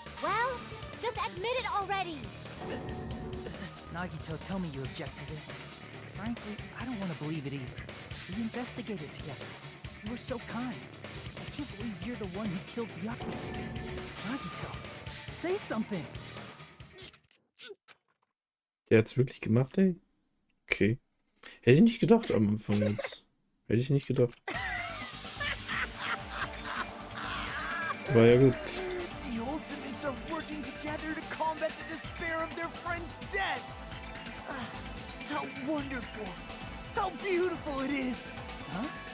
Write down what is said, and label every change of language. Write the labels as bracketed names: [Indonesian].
[English] Well, just admit it already! Nagito, tell me you object to this. Frankly, I don't want to believe it either. We investigated together. You were so kind. I can't believe you're the one who killed Byakuya. Nagito, say something! [German] Der hat's wirklich gemacht, ey? Okay. Hätte ich nicht gedacht am Anfang jetzt. Hätte ich nicht gedacht. War ja gut. [English] The Ultimates are working together to combat the despair of their friend's death! How wonderful! How beautiful it is! Huh?